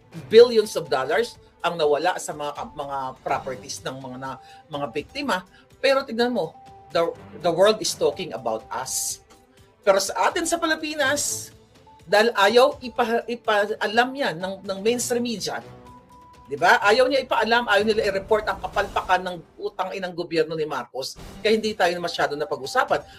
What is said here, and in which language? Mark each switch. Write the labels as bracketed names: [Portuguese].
[English] Billions of dollars [Filipino] ang nawala sa mga properties ng mga biktima. Pero tignan mo, [English] the world is talking about us. [Filipino] Pero sa atin sa Pilipinas, dahil ayaw ipaalam yan ng mainstream media, di ba? Ayaw niya ipaalam, ayaw nila i-report ang kapalpakan ng utang inang gobyerno ni Marcos, kaya hindi tayo masyado na pag-usapan.